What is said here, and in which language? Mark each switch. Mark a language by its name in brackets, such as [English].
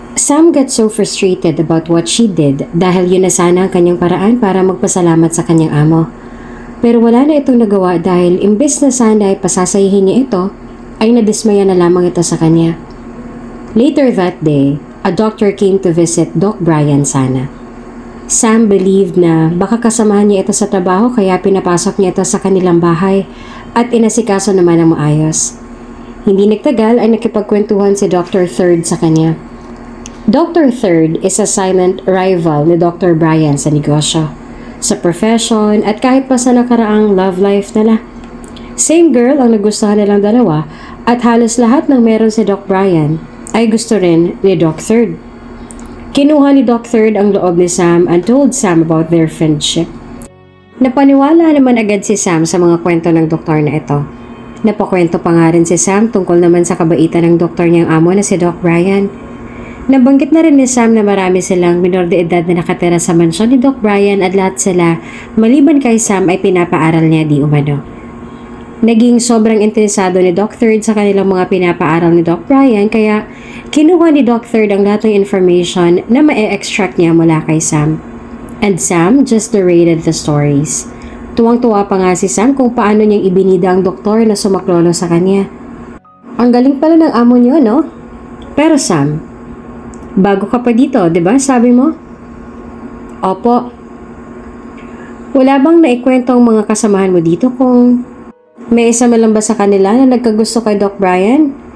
[English] Sam got so frustrated about what she did [Filipino] dahil yun na sana ang kanyang paraan para magpasalamat sa kanyang amo. Pero wala na itong nagawa dahil imbes na sana ay pasasayihin niya ito, ay nadismaya na lamang ito sa kanya. [English] Later that day, a doctor came to visit Doc Brian [Filipino] sana. Sam believed na baka kasamahan niya ito sa trabaho kaya pinapasok niya ito sa kanilang bahay at inasikaso naman ang maayos. Hindi nagtagal ay nakipagkwentuhan si Dr. Third sa kanya. Dr. Third is a silent rival ni Dr. Brian sa negosyo, sa profession at kahit pa sa nakaraang love life nila. [English] Same girl [Filipino] ang nagustuhan nilang dalawa at halos lahat ng meron si Doc Brian ay gusto rin ni Doc Third. Kinuha ni Doc Third ang loob ni Sam [English] and told Sam about their friendship. [Filipino] Napaniwala naman agad si Sam sa mga kwento ng doktor na ito. Napakwento pa nga rin si Sam tungkol naman sa kabaitan ng doktor niyang amo na si Doc Brian. Nabanggit na rin ni Sam na marami silang minor de edad na nakatira sa mansyon ni Doc Brian at lahat sila, maliban kay Sam ay pinapaaral niya di umano. Naging sobrang interesado ni Doc Third sa kanilang mga pinapaaral ni Doc Brian kaya kinuha ni Doc Third ang lahat ng information na ma-extract niya mula kay Sam. [English] And Sam just narrated the stories. [Filipino] Tuwang-tuwa pa nga si Sam kung paano niyang ibinida ang doktor na sumaklolo sa kanya. Ang galing pala ng amo niyo, no? Pero Sam, bago ka pa dito, di ba? Sabi mo? Opo. Wala bang naikwento ang mga kasamahan mo dito kung may isa man lang ba sa kanila na nagkagusto kay Doc Brian?